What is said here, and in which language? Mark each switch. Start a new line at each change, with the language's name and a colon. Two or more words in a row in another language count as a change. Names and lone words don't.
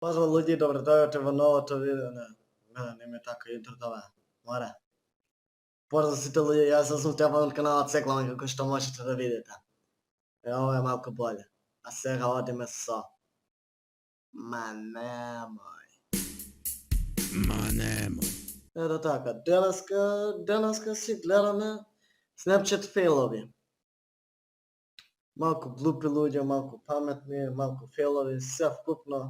Slovenian: Pozdrav ljudi, dobrodošli v
Bulgarian: новото видео не ми е така интро това. Моля. Поздрав всички ljudi, аз съм Стефан от канала Цеклан,
Macedonian: како што можете да видите.
Croatian: Ovo je
Macedonian: малко bolje. A сега одиме со... Ма немој. Ма немој. Ето така, денеска си гледаме Snapchat фейлови. Малко глупи луѓе, малко паметни, малко фейлови, се вкупно.